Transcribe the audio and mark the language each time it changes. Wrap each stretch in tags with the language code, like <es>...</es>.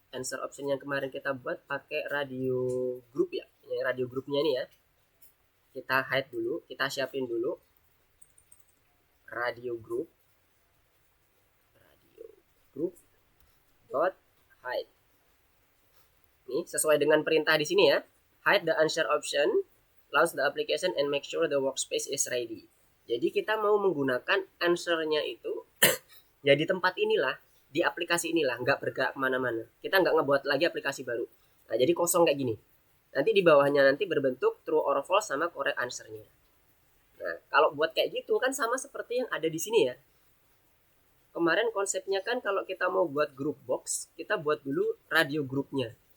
<id>Answer option yang kemarin kita buat pakai radio group ya. Yang radio grupnya ini ya. Kita hide dulu, kita siapin dulu radio group dot hide. Ini sesuai dengan perintah di sini ya.</id> <en>Hide the answer option, launch the application and make sure the workspace is ready.</en> <id>Jadi kita mau menggunakan answernya itu ya di tempat inilah, di aplikasi inilah, nggak bergerak kemana-mana. Kita nggak ngebuat lagi aplikasi baru. Nah, jadi kosong kayak gini. Nanti di bawahnya nanti berbentuk true or false sama correct answernya. Nah, kalau buat kayak gitu kan sama seperti yang ada di sini ya. Kemarin konsepnya kan kalau kita mau buat group box, kita buat dulu radio grupnya.</id>